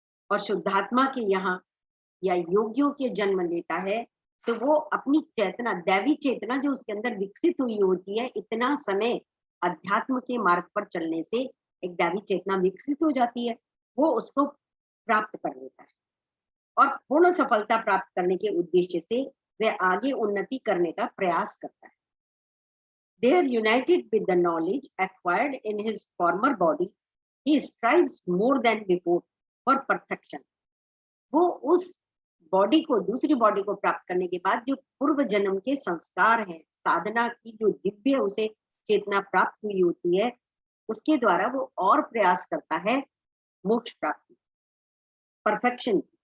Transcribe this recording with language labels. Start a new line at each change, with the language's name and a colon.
Hindi: और शुद्धात्मा के यहाँ या योगियों के जन्म लेता है, तो वो अपनी चेतना, दैवी चेतना जो उसके अंदर विकसित हुई होती है, इतना समय अध्यात्म के मार्ग पर चलने से एक दैवी चेतना विकसित हो जाती है, वो उसको प्राप्त कर लेता है और पूर्ण सफलता प्राप्त करने के उद्देश्य से वह आगे उन्नति करने का प्रयास करता है।
English: They are united with the knowledge acquired in his former body. He strives more than before for perfection.
Hindi: वो उस बॉडी को, दूसरी बॉडी को प्राप्त करने के बाद जो पूर्व जन्म के संस्कार हैं, साधना की जो दिव्य उसे चेतना प्राप्त हुई होती है, उसके द्वारा वो और प्रयास करता है मोक्ष प्राप्ति, परफेक्शन।